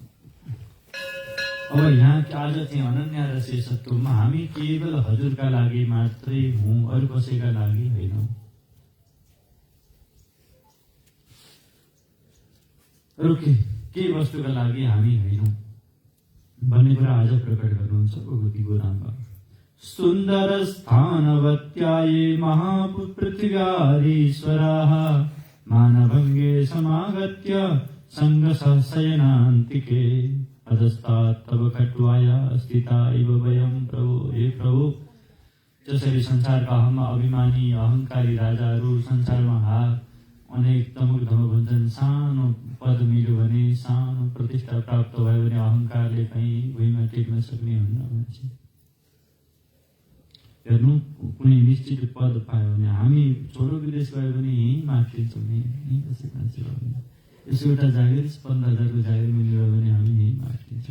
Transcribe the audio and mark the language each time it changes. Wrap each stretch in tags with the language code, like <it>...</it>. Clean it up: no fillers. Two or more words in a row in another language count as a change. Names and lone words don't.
<ne>अब यहाँ आज चाहिँ अनन्या र शेषत्वमा हामी केवल हजुरका लागि मात्रै हौँ, अरू कसैका लागि होइनौँ। अरू के वस्तुका लागि हामी होइनौँ भन्ने कुरा आज प्रकट गर्नुहुन्छ भगवती गोराम्बा।</ne> <sa>सुन्दर स्थानवत्याये महापृथिव्यारीश्वराः मानभङ्गे समागत्य सङ्गसहशयनान्तिके अधस्तात् तव खट्वाया स्थिता इव वयं प्रभो।</sa> <ne>हे प्रभु, जसरी संसारका अभिमानी अहङ्कारी राजाहरू संसारमा अनेक तमुक धमक हुन्छन्। सानो पद मिल्यो भने, सानो प्रतिष्ठा प्राप्त भयो भने अहङ्कारले कहीँ भुइँमा टेक्न सक्ने हुन्न मान्छे। हेर्नु, कुनै निश्चित पद पायो भने हामी छोटो विदेश गयो भने यहीँ माग्छौँ, यहीँ कसै मान्छे भयो भने यसो एउटा जागिर 15,000 को जागिर मिल्यो भने हामी यहीँ माग्छौँ।</ne>